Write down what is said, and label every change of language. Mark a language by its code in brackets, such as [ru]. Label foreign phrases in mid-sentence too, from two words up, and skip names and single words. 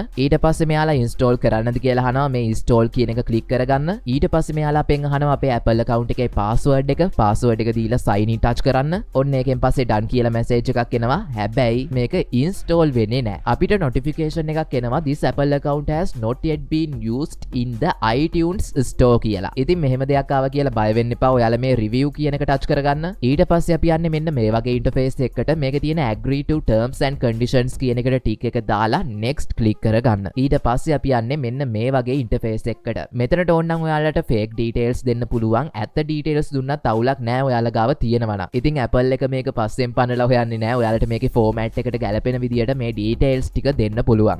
[si] ඊට පස්සේ මෙයාලා install කරන්නද කියලා අහනවා. මේ install කියන එක click කරගන්න. ඊට පස්සේ මෙයාලා අපෙන් අහනවා අපේ Apple account එකේ password එක දීලා [en] sign in touch [si] කරන්න. ඔන්න ඒකෙන් පස්සේ done කියලා message එකක් එනවා. හැබැයි මේක install වෙන්නේ නැහැ. අපිට notification එකක් එනවා [en] this Apple account has not yet been used in the iTunes store [si] කියලා. ඉතින් මෙහෙම දෙයක් ආවා කියලා බය වෙන්න එපා. ඔයාලා මේ review කියන එක touch කරගන්න. ඊට පස්සේ අපි යන්නේ මෙන්න මේ වගේ interface එකකට. මේකේ තියෙන [en] agree to terms and conditions [si] කියන එකට tick එක දාලා next click කරගන්න. ඊට පස්සේ අපි යන්නේ මෙන්න මේ වගේ interface එකකට. මෙතනට ඕනනම් ඔයාලට [en] fake details [si] දෙන්න පුළුවන්. ඇත්ත details දුන්නත් අවුලක් නැහැ ඔයාලා ගාව තියෙනවා නම්. ඉතින් Apple එක මේක පස්සෙන් පනලා හොයන්නේ නැහැ. ඔයාලට මේකේ format එකට ගැලපෙන විදියට මේ details ටික දෙන්න පුළුවන්.